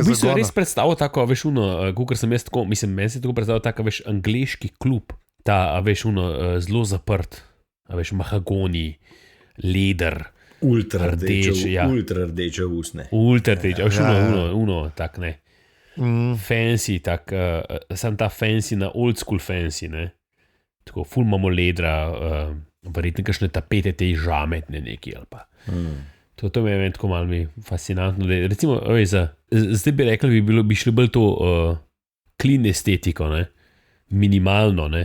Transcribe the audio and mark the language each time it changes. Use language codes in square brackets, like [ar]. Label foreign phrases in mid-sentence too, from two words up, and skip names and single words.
[sl] V bistvu je res predstavil tako, veš, kakor sem jaz tako, mislim, meni se tako predstavil tako, veš, angleški klub, ta, veš, zelo zaprt, veš, mahagoni, leder, ultra rdeče usne. Ultra rdeče, veš, tak, ne. Fancy, tak, sam ta fancy na [en] old school fancy, [sl] ne. Tako, ful imamo ledra, verjetno kakšne tapete, te žametne neki ali pa. To me je tako malo fascinantno. Recimo, zdaj bi rekli, bi šli bolj to clean estetiko, ne? Minimalno, ne?